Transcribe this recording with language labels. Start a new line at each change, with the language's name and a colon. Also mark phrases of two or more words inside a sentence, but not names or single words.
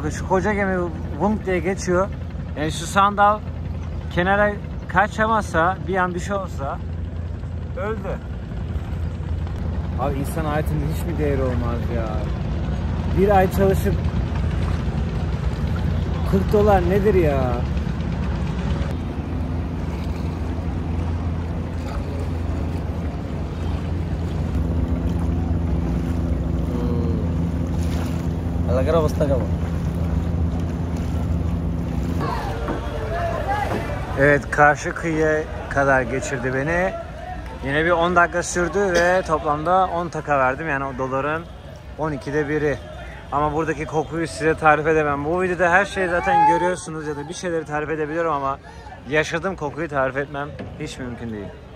Turkish: Bakın şu koca gemi vunk diye geçiyor. Yani şu sandal kenara kaçamazsa, bir an bir şey olsa öldü. Abi insan hayatında hiç mi değeri olmaz ya? Bir ay çalışıp $40 nedir ya?
Bangla: এলাকার অবস্থা কেমন?
Turkish: Evet, karşı kıyıya kadar geçirdi beni. Yine bir 10 dakika sürdü ve toplamda 10 taka verdim. Yani o doların 12'de biri. Ama buradaki kokuyu size tarif edemem. Bu videoda her şeyi zaten görüyorsunuz ya da bir şeyleri tarif edebiliyorum ama yaşadığım kokuyu tarif etmem hiç mümkün değil.